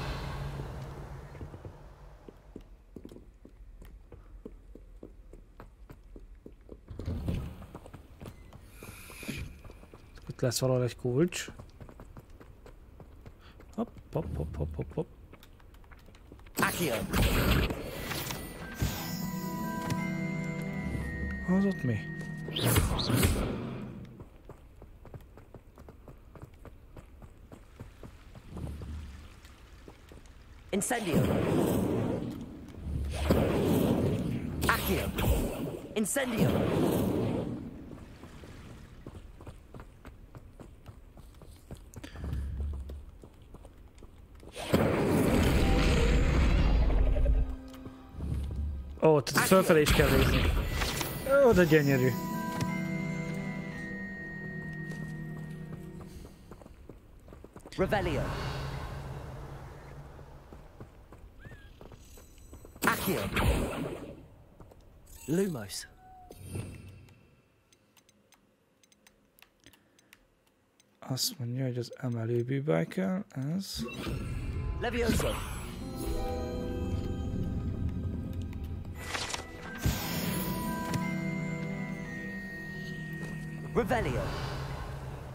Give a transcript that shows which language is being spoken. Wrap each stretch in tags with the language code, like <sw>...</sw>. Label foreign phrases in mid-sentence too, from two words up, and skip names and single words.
<hu>Itt lesz valahol egy kulcs. Hopp, hopp, hopp, hopp, hopp, hopp. Accio. Az ott mi? Incendio. Accio. Incendio. Ó, tehát fölfelé is kell nézni. Ó, de gyönyörű. Revelio. Accio. Lumos. Azt mondja, hogy az emelőbűbe kell, ez. Levioso. Revelio.</hu>